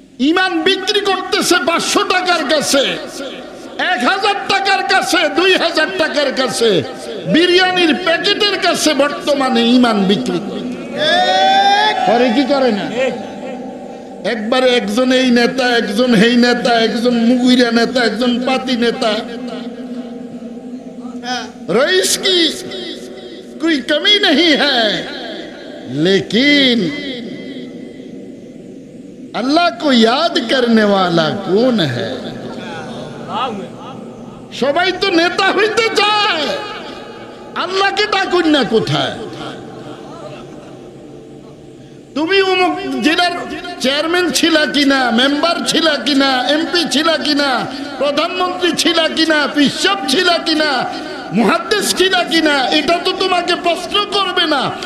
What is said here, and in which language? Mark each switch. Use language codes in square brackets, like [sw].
[bn] ইমান বিক্রি করতেছে 500 টাকার কাছে, 1000 টাকার কাছে, 2000 টাকার কাছে। বিরিয়ানির প্যাকেটের কাছে বর্তমানে ঈমান বিক্রি করে কি করে না? একবারে একজন এই নেতা, একজন হেই নেতা, একজন মুগুইরা নেতা, একজন পাতি নেতা। [hi] रईस की कोई कमी नहीं है, लेकिन अल्लाह को याद करने वाला कौन है? [bn] সবাই তো নেতা হইতে চায়, আল্লাহকে ডাকুন না কোথায়? তুমি অমুক জেলার চেয়ারম্যান ছিলা কিনা, মেম্বার ছিলা কিনা, এমপি ছিলা কিনা, প্রধানমন্ত্রী ছিলা কিনা, বিশপ ছিলা কিনা, মুহাদ্দিস ছিলা কিনা, এটা তো তোমাকে প্রশ্ন করবে না।